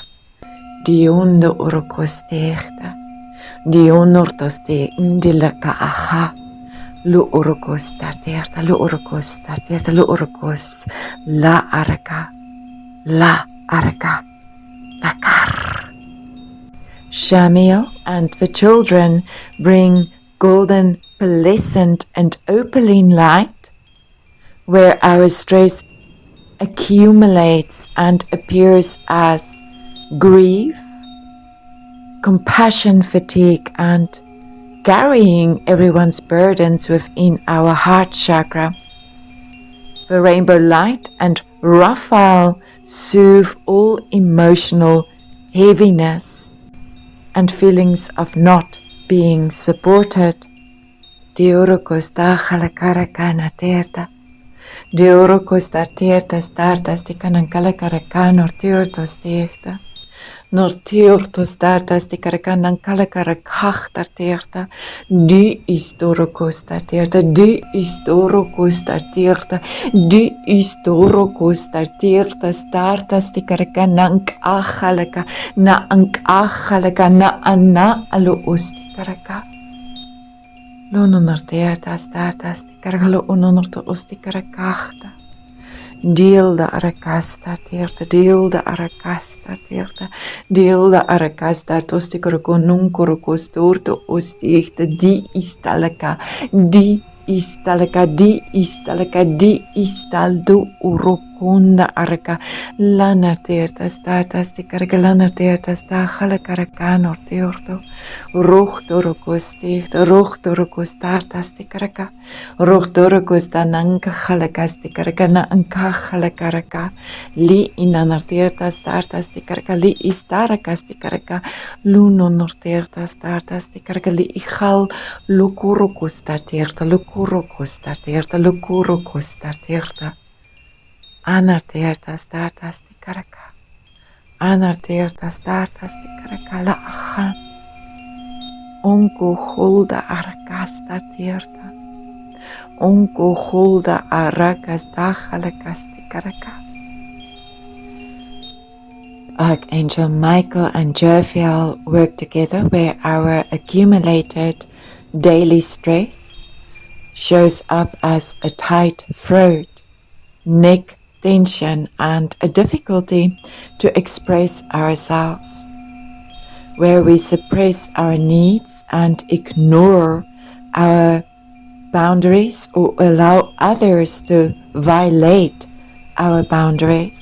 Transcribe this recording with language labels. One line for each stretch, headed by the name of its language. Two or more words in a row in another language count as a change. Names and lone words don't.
English: Diondo orokostirta, dionortoste indilaka aha. Lu orokos tarterta, lu orokos tarterta, lu orokos la araka, lakar. Shamiel and the children bring golden, pearlescent and opaline light where our stress accumulates and appears as grief, compassion fatigue and carrying everyone's burdens within our heart chakra. The rainbow light and Raphael soothe all emotional heaviness and feelings of not being supported. Diorokos dahalakarakana terta. Diorokos da terta startas tikanankalakarakano teortos terta. Norteortos dartas de caraganan calacarac tarterta, di istorocos tarterta, di istorocos tarterta, di istorocos tarterta, startas de caraganank achalaka, na ank achalaka, na anna alo osti caraca. Lono norteerta startas de caragalo ononorto osti caracachta. Deel de arakasta teerta, deel de arakasta teerta, deel de arakasta tostikoroko nunkoroko stoorto ostiechta, di istalaka, di istalaka, di istalaka, di istaldo urokonda araka, lanar teerta startas de karga lanar teerta sta halakarakanor teorto, rochtoroko steechta, rochtoroko startas de karaka, rochtoroko sta nanka halakas de karaka na anka halakaraka, li inanarteerta startas de karaka, li istarakas de karaka, luno norteerta startas de karaka, li igal lukuroko starteerta, lukuroko starteerta, lukuroko starteerta. Anarteerta startas de karaka, anarteerta startas de karaka la ahan. Onko holda arakas starteerta, onko holda arakas dagalakas de karaka. Archangel Michael and Jophiel work together where our accumulated daily stress shows up as a tight throat, neck tension and a difficulty to express ourselves, where we suppress our needs and ignore our boundaries or allow others to violate our boundaries.